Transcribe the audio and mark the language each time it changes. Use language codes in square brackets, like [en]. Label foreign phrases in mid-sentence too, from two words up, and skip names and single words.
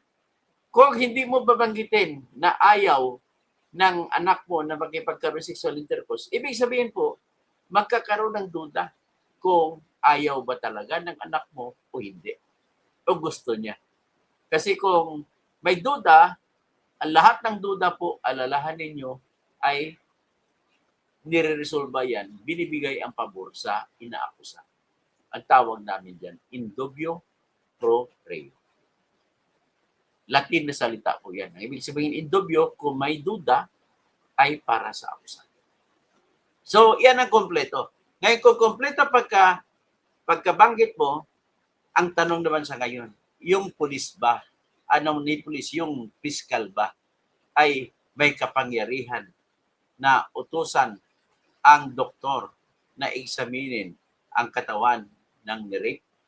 [tl] Kung hindi mo babanggitin na ayaw ng anak mo na magkipagkaroon ng [en] sexual intercourse, [tl] ibig sabihin po, magkakaroon ng duda kung ayaw ba talaga ng anak mo o hindi. O gusto niya. Kasi kung may duda, ang lahat ng duda po, alalahanin nyo, ay nire-resolve yan, binibigay ang pabor sa inaakusa. Ang tawag namin dyan, [la] in dubio pro reo. [tl] Latin na salita po yan. Ang ibig sabihin, [la] in dubio, [tl] kung may duda, ay para sa akusado. So, yan ang kompleto. Ngayon, kung kompleto pagkabanggit mo, ang tanong naman sa ngayon, yung pulis ba, anong ni pulis, yung piskal ba, ay may kapangyarihan na utusan ang doktor na examinin ang katawan ng nirape?